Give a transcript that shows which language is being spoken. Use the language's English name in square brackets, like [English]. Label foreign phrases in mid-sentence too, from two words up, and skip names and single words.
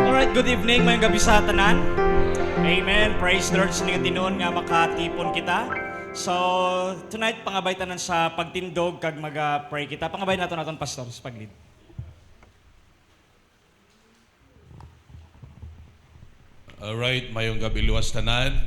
[Hiligaynon] Alright, [English] good evening [Hiligaynon] mayong gabi sa tanan. Amen. [English] Praise the Lord [Hiligaynon] sa nga tinuon nga makatipon kita. So, tonight pangabay tanan sa pagtindog kag maga-pray kita. Pangabay naton pastor sa paglid. Alright, mayong gabi luwas tanan.